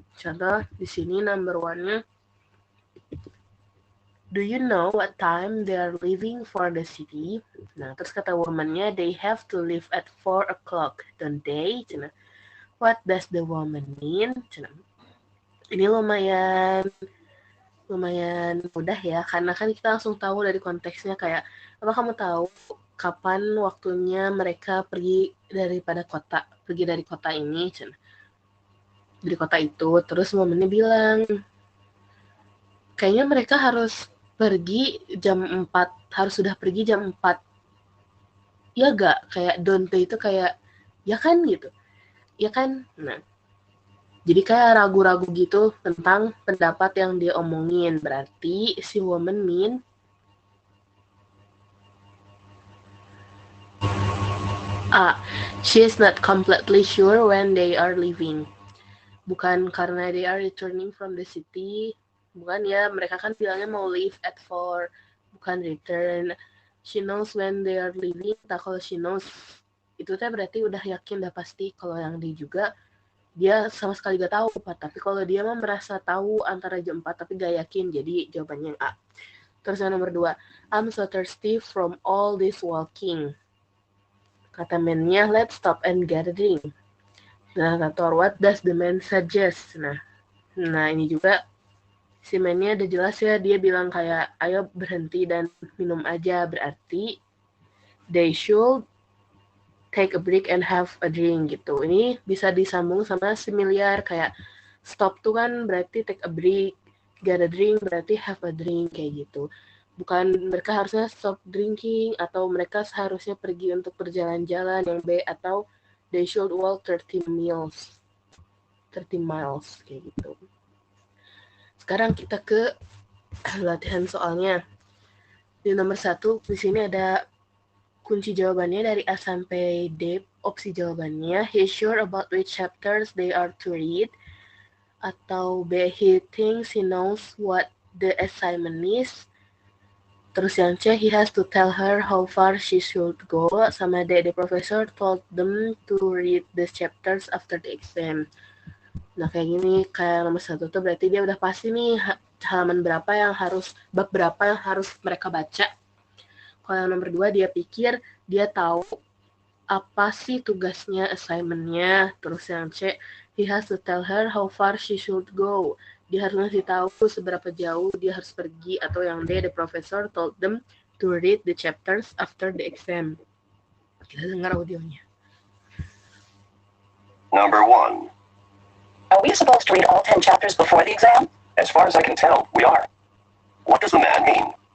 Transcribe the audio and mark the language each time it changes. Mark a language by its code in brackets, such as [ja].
[id] Contoh di sini [en] number 1-nya, do you know what time they are leaving for the city? [id] Nah, terus kata woman-nya, [en] they have to leave at 4 o'clock, don't they? Cina. What does the woman mean? Cina. [id] Ini lumayan mudah ya, karena kan kita langsung tahu dari konteksnya kayak, apa kamu tahu kapan waktunya mereka pergi dari kota ini, dari kota itu. Terus momennya bilang, kayaknya mereka harus pergi jam 4, harus sudah pergi jam 4. Ya gak? Kayak [en] don't they [id] itu kayak, ya kan gitu. Ya kan? Nah, jadi kayak ragu-ragu gitu tentang pendapat yang dia omongin. [en] Berarti si woman mean A, she is not completely sure when they are leaving. [id] Bukan karena [en] they are returning from the city. [id] Bukan ya, mereka kan bilangnya mau [en] leave at 4. [id] Bukan return. [en] She knows when they are leaving. [id] Nah, kalau she knows, itu teh berarti udah yakin, udah pasti. Kalau yang dia juga, dia sama sekali gak tahu, Pak. Tapi kalau dia mah merasa tahu antara jam 4 tapi gak yakin, jadi jawabannya yang A. [en] Terus yang nomor 2, I'm so thirsty from all this walking. [id] Kata man-nya, [en] let's stop and get a drink. Nah, kata what does the man suggest? [id] Nah ini juga si man-nya udah jelas ya, dia bilang kayak, ayo berhenti dan minum aja. [en] Berarti they should take a break and have a drink gitu. [id] Ini bisa disambung sama similar, kayak stop tuh kan berarti [en] take a break, [id] get a drink berarti [en] have a drink [id] kayak gitu. Bukan mereka harusnya stop drinking atau mereka seharusnya pergi untuk berjalan-jalan, yang B, atau [en] they should walk 30 miles [id] kayak gitu. Sekarang kita ke latihan soalnya. Di nomor 1 di sini ada kunci jawabannya dari A sampai D, opsi jawabannya, [en] he's sure about which chapters they are to read, atau B, he thinks he knows what the assignment is. Terus yang C, he has to tell her how far she should go. Sama D, the professor told them to read the chapters after the exam. [id] Nah kayak gini, kayak nomor 1 tuh berarti dia udah pasti nih halaman berapa yang harus, bab berapa yang harus mereka baca. Kalau yang nomor 2 dia pikir dia tahu apa sih tugasnya, assignment-nya. [en] Terus yang C, he has to tell her how far she should go. [id] Dia harus ngasih tahu seberapa jauh dia harus pergi. [en] Atau yang D, the professor told them to read the chapters after the exam. [id] Kita dengar audionya. [en] Number 1. Are we supposed to read all 10 chapters before the exam? As far as I can tell, we are. What does the man mean?